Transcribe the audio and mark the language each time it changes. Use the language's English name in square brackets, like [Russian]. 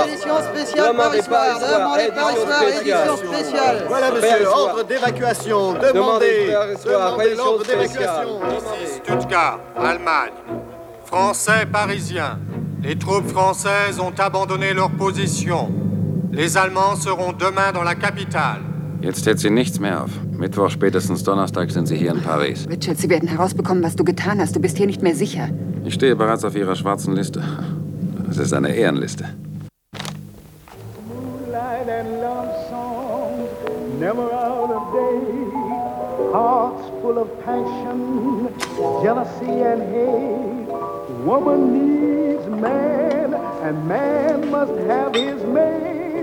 [French] Édition spéciale demandez Paris Soir. Soir. Demandez Paris Soir, édition spéciale. Voilà, monsieur, ordre d'évacuation. Demandez Paris Soir, édition spéciale. Ici Stuttgart, Allemagne. Français, Parisiens. Les troupes françaises ont abandonné leur position. Les Allemands seront demain dans la capitale. [German] Jetzt hält sie nichts mehr auf. Mittwoch, spätestens Donnerstag sind sie hier in Paris. Richard, sie werden herausbekommen, was du getan hast. Du bist hier nicht mehr sicher. Ich stehe bereits auf ihrer schwarzen Liste. Es ist eine Ehrenliste. [English] Moonlight and love songs, never out of day. Hearts full of passion, jealousy and hate. Woman needs man, and man must have his mate.